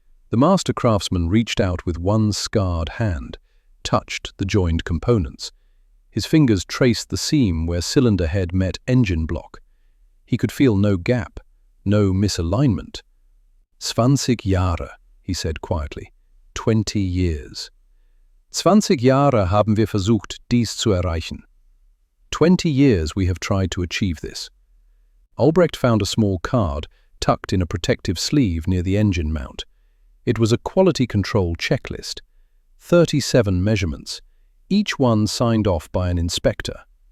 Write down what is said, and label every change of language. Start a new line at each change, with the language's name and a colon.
English: The master craftsman reached out with one scarred hand, touched the joined components. His fingers traced the seam where cylinder head met engine block. He could feel no gap, no misalignment.
German: 20 Jahre,
English: he said quietly. 20 years.
German: 20 Jahre haben wir versucht, dies zu erreichen.
English: 20 years we have tried to achieve this. Albrecht found a small card tucked in a protective sleeve near the engine mount. It was a quality control checklist. 37 measurements, each one signed off by an inspector.